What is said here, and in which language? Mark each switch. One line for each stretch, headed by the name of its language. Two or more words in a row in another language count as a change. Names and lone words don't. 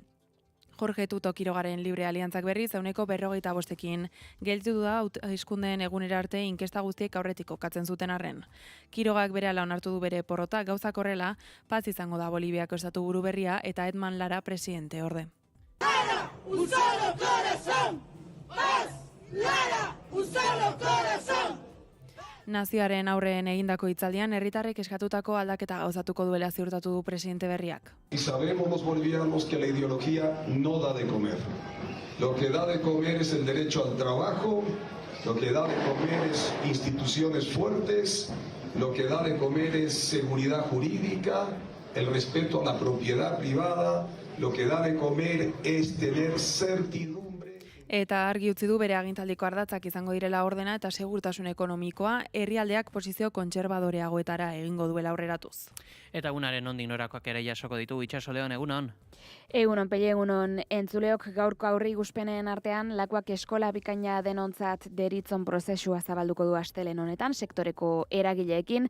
Basque: Jorge Tuto Quirogaren Libre Aliantzak berriz 155ekin gelditu da hauteskundeen egunera arte inkesta guztiek aurretik kokatzen zuten arren. Quirogak berehala onartu du bere porrota, gauzak horrela, Paz izango da Boliviako estatu buru berria eta Edman Lara presidente orde.
Spanish: Lara, un solo corazón. Paz, Lara, un solo corazón.
Basque: Nazioaren aurreen egindako hitzaldian herritarrek eskatutako aldaketa gauzatuko duela ziurtatu du presidente berriak.
Spanish: Y sabemos los bolivianos que la ideología no da de comer. Lo que da de comer es el derecho al trabajo, lo que da de comer es instituciones fuertes, lo que da de comer es seguridad jurídica, el respeto a la propiedad privada, lo que da de comer es tener certidumbre.
Basque: Eta argi utzi du bere agintaldiko ardatzak izango direla ordena eta segurtasun ekonomikoa herrialdeak posizio kontserbadoreagoetara egingo duela aurreratuz. Eta egunaren nondik norakoak ere jasoko ditugu Itxaso Leon, egunon. Egunon, Pelle, egunon, entzuleok gaurko aurri ikuspenen artean lakuak eskola bikaina denontzat deritzon prozesua zabalduko du astelehen honetan, sektoreko eragileekin.